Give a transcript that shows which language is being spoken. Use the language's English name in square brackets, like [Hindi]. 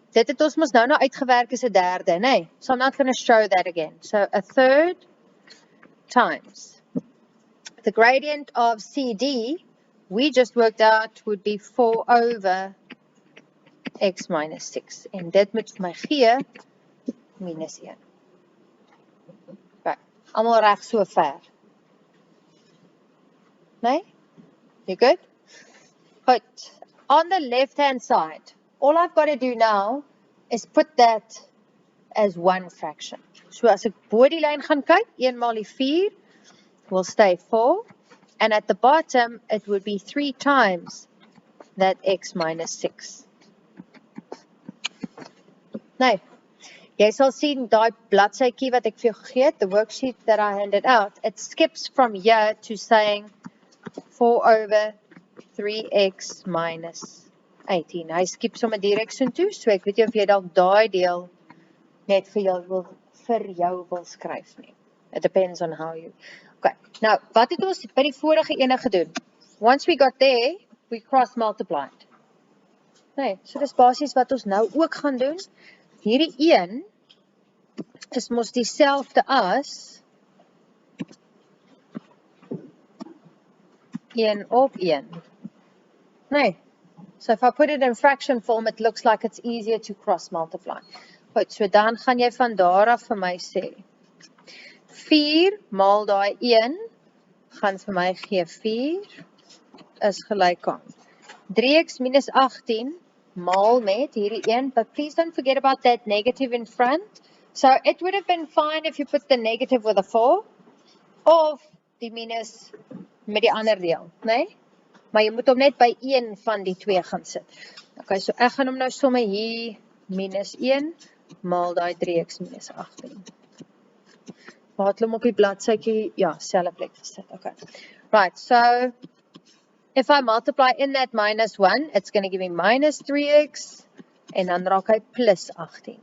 [Afrikaans] Dit het ons mos nou uitgewerk as 'n derde, nee? [English] So I'm not going to show that again. So a third times the gradient of CD, we just worked out would be 4 over x minus 6. [Afrikaans] En dit moet vir my gee minus 1. Right, almal reg so ver. [English] Nee? You good? But on the left-hand side, all I've got to do now is put that as one fraction. [Afrikaans] So as ek bo die lyn gaan kyk, 1 maal die 4 [English] will stay 4. And at the bottom, it would be 3 times that x minus 6. [Afrikaans] Nou, jy sal sien daai bladsytjie wat ek vir jou gegee het, [English] the worksheet that I handed out, it skips from here to saying 4 over 3x minus 18. [Afrikaans] Hy skip sommer direk so toe, so ek weet nie of jy dalk daai deel net vir jou wil skryf nie. [English] It depends on how you... [Afrikaans] Okay, nou, wat het ons by die vorige ene gedoen? [English] Once we got there, we cross multiplied. [Afrikaans] Nee, so dis basies wat ons nou ook gaan doen. Hierdie 1 is mos dieselfde as 1 op 1. Nee. [English] So if I put it in fraction form, it looks like it's easier to cross multiply. [Afrikaans] Goed, so dan gaan jy van daar af vir my sê, 4 maal daai 1 gaan vir my gee 4 is gelyk aan 3x minus 18 maal met hierdie 1, [English] but please don't forget about that negative in front. So it would have been fine if you put the negative with a 4 [Afrikaans] of die minus met die ander deel, nee? Maar jy moet hom net by 1 van die 2 gaan sit. Okay, so ek gaan hom nou somme hier minus 1 maal daai 3x minus 18. Waar het hom op die bladsytjie, ja, selfe plek gesit. [English] Okay. Right, so if I multiply in that minus 1, it's going to give me minus 3x, [Afrikaans] en dan raak hy plus 18.